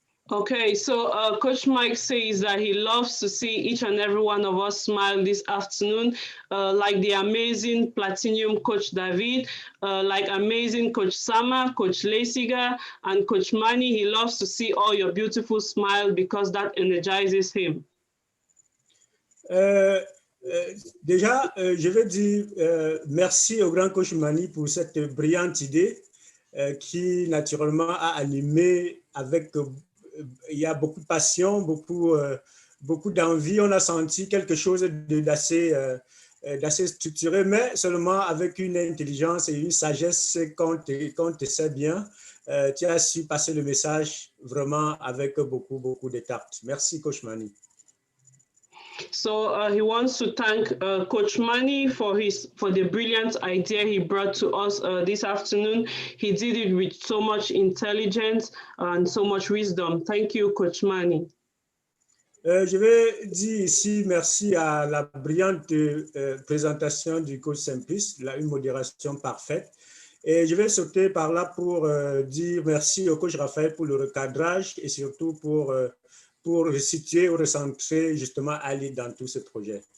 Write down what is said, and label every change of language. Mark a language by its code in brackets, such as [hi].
[en] Okay, so Coach Mike says that he loves to see each and every one of us smile this afternoon, like the amazing Platinum Coach David, like amazing Coach Sama, Coach Lesiga, and Coach Mani. He loves to see all your beautiful smile because that energizes him. [fr] Déjà, je veux dire merci au grand Coach Mani pour cette brillante idée qui naturellement a animé avec... il y a beaucoup de passion, beaucoup d'envie. On a senti quelque chose d'assez structuré, mais seulement avec une intelligence et une sagesse qu'on te sait bien. Tu as su passer le message vraiment avec beaucoup de tact. Merci, Coach Mani. [en] So he wants to thank Coach Mani for the brilliant idea he brought to us this afternoon. He did it with so much intelligence and so much wisdom. Thank you, Coach Mani. [fr] Je vais dire ici merci à la brillante présentation du coach Simplice, une modération parfaite. Et je vais sauter par là pour dire merci au coach Raphaël pour le recadrage et surtout pour situer ou recentrer justement iLEAD dans tout ce projet.